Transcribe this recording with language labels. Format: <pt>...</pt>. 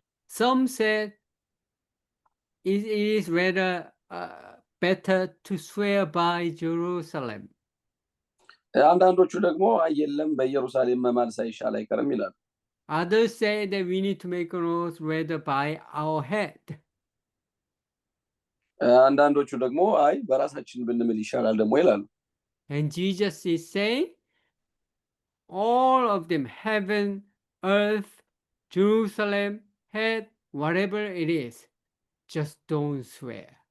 <en>Some said it is rather better to swear by Jerusalem.</en> <am>አንዳንዶቹ ደግሞ የለም በኢየሩሳሌም መማል ሳይሻል አይቀርም ይላሉ።</am> <en>Others say that we need to make an oath rather by our head.</en> <am>አንዳንዶቹ ደግሞ አይ በራሳችን ብንምል ይሻላል ደግሞ ይላሉ።</am> <en>And Jesus is saying, all of them, heaven, earth, Jerusalem, head, whatever it is, just don't swear.</en>